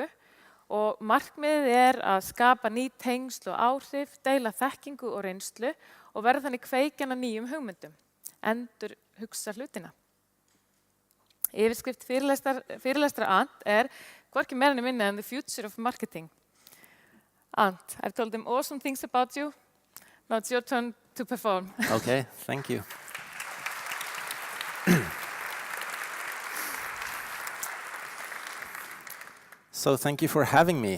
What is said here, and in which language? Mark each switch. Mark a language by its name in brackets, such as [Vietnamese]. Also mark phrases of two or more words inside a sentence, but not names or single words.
[Icelandic] Og markmiðið að skapa ný tengsl og áhrif, deila þekkingu og reynslu og verða þannig kveikjan að nýjum hugmyndum, endur hugsa hlutina. Yfirskrift fyrirlestra Arnt hvorki meira né minna [English] than the future of marketing. Arnt, I've told them awesome things about you. Now it's your turn to perform. Okay, thank you. So thank you for having me.